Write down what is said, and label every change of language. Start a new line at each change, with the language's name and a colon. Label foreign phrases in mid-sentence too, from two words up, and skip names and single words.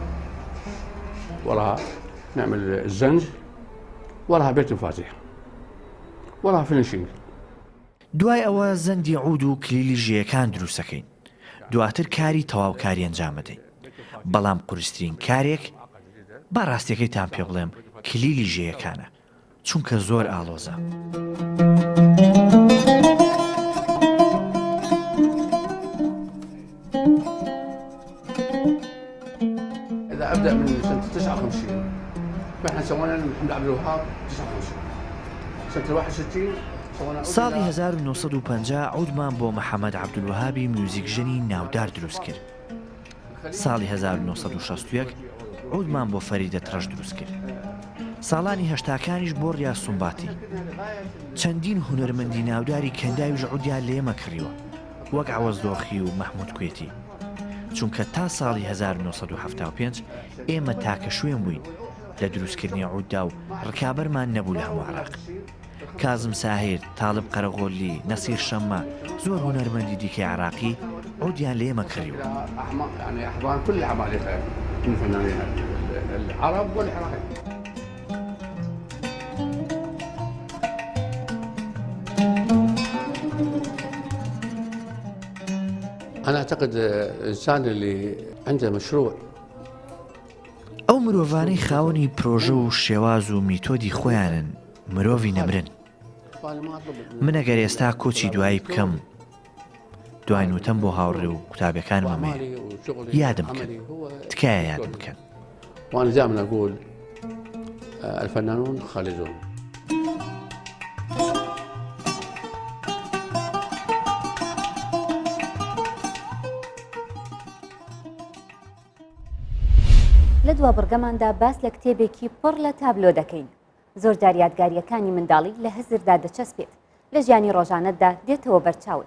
Arabic: وراها نعمل الزنج وراها بيت المفاتيح. ولا فينشينج.
Central Kurdish: دوای ئەوە زەندی عود و کلیلی ژێیەکان دروستەکەین. دواتر کاری تەواوکاری ئەنجام بدەین. بەڵام قورسترین کارێک با ڕاستیەکەیتان پێ بڵێم کلیلی ژێیەکانە، چونکە زۆر ئاڵۆزە.
Arabic: إذا أبدأ من سنة 59 فإحنا سوينا محمد عبد الوهاب 59 سنة 61
Central Kurdish: ساڵی 1950 عودمان بۆ محەممەد عەبدولوهابی میوزیکژنی ناودار دروست کرد. ساڵی 1961 عودمان بۆ فەریدە ترەش دروست کرد. ساڵانی هەشتاکانیش بۆ ڕیا سومباتی. چەندین هونەرمەندی ناوداری کەنداویش عودیان لە ئێمە کڕیوە، وەک عەوەزدۆخی و مەحموود کوێتی. چونکە تا ساڵی 1975 ئێمە تاکە شوێن بووین لە دروستکردنی عوددا و ڕکابەرمان نەبوو لە هەموو عێراق. کازم ساهیر، تاڵب قەرەغۆلی، نەسیر شەممە، زۆر هونەرمەندی دیکەی عێراقی عودیان لە ئێمە کڕیوە.
Arabic: يعني أحضان كل عمالقة من فنانين العرب والعراقيين. أنا أعتقد الإنسان اللي عنده مشروع
Central Kurdish: ئەو مرۆڤانەی خاوەنی پرۆژە و شێواز و میتۆدی خۆیانن مرۆڤی نەمرن. من ئەگەر ئێستا کۆچی دوایی بکەم، دوای نوتەم بۆ هاوڕێ و قوتابەکانمەمەیە، یادم بکەن، تکایە یادم بکەن.
Arabic: وأنا دائما أقول الفنانون خالدون.
Central Kurdish: لە دوا بڕگەماندا باس لە کتێبێکی پڕ لە تابلۆ دەکەین. زۆر جار یادگاریەکانی منداڵی لە هەزردا دەچەسپێت، لە ژیانی ڕۆژانەتدا دێتەوە بەرچاوت.